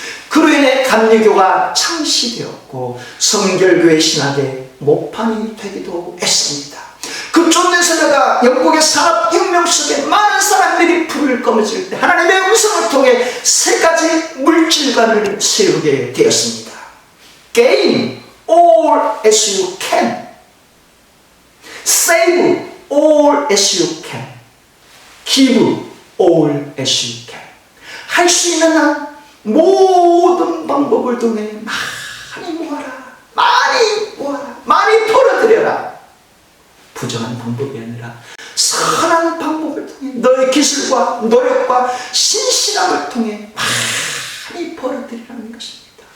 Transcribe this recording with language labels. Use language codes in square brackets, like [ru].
[ko] 그로 인해 감리교가 창시되었고 성결교회 신학의 모판이 되기도 했습니다. 그 존 웨슬레가 영국의 산업혁명 속에 많은 사람들이 불을 꺼매질 때 하나님의 음성을 통해 세 가지 물질관을 세우게 되었습니다. [en] Gain all as you can, save all as you can, give all as you can. [ko] 할 수 있는 한 모든 방법을 통해 많이 모아라, 많이 모아라, 많이 벌어들여라. 부정한 방법이 아니라 선한 방법을 통해 너의 기술과 노력과 신실함을 통해 많이 벌어들이라는 것입니다.